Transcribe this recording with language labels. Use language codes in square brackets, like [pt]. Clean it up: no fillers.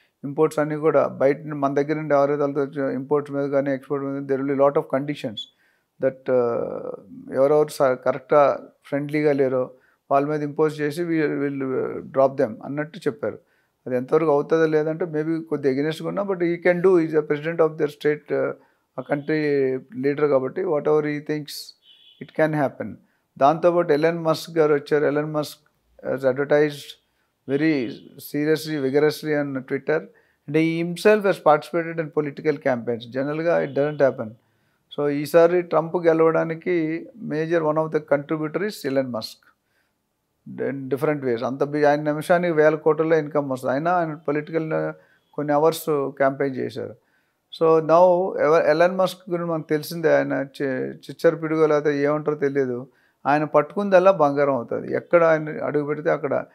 [te] Imports అన్నీ కూడా బయట మన దగ్గర నుండి ఎవరైతే వాళ్ళతో ఇంపోర్ట్స్ మీద కానీ ఎక్స్పోర్ట్ మీద [en] there will be lot of conditions that [te] ఎవరెవరు కరెక్ట్గా ఫ్రెండ్లీగా లేరో వాళ్ళ మీద ఇంపోజ్ చేసి వీళ్ళు [en] drop them [te] అన్నట్టు చెప్పారు. అది ఎంతవరకు అవుతుందో లేదంటే [en] maybe కొద్దిగా ఎగెనిస్ట్గా ఉన్నా, but he can do, is the president of their state, [te] ఆ కంట్రీ లీడర్ కాబట్టి [en] Whatever ఈ things it can happen. [te] దాంతోపాటు ఎలన్ మస్క్ గారు వచ్చారు. [en] Elon Musk has advertised very seriously, vigorously on Twitter, and he himself has participated in political campaigns. Generally, it doesn't happen. So, [te] ఈసారి Trump గెలవడానికి [en] Major one of the contributor is Elon Musk. Different ways. [te] ఆయన నిమిషానికి 1000 కోట్ల income వస్తుంది, అయినా ఆయన political కొన్ని hours campaign చేశారు. సో నౌ ఎలన్ మస్క్ గురించి మనకు తెలిసిందే, ఆయన చిచ్చర పిడుగో లేకపోతే ఏమంటారో తెలియదు, ఆయన పట్టుకుందల్లా బంగారం అవుతుంది. ఎక్కడ ఆయన అడుగు పెడితే అక్కడ.